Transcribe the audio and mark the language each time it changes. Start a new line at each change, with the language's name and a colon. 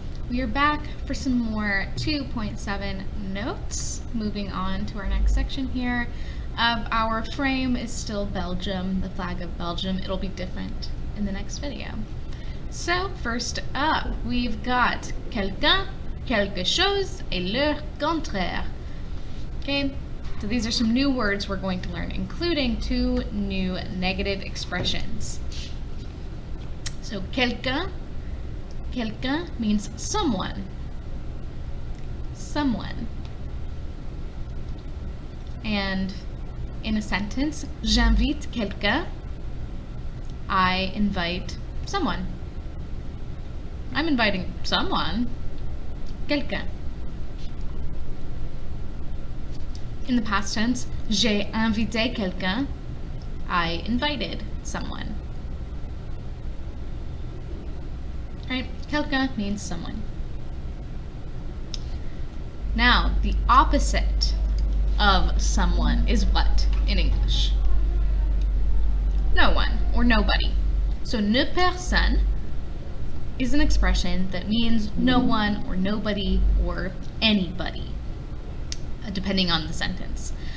English: We are back for some more 2.7 notes. Moving on to our next section here. Our frame is still Belgium, the flag of Belgium. It'll be different in the next video. So first up, we've got
French: quelqu'un, quelque chose, et leurs, contraires.
English: Okay, so these are some new words we're going to learn, including two new negative expressions. So quelqu'un means someone. Someone. And in a sentence,
French: j'invite quelqu'un,
English: I invite someone. I'm inviting someone. Quelqu'un. In the past tense,
French: j'ai invité quelqu'un,
English: I invited someone. Right? Quelqu'un means someone. Now, the opposite of someone is what in English? No one or nobody. So ne personne is an expression that means no one or nobody or anybody, depending on the sentence.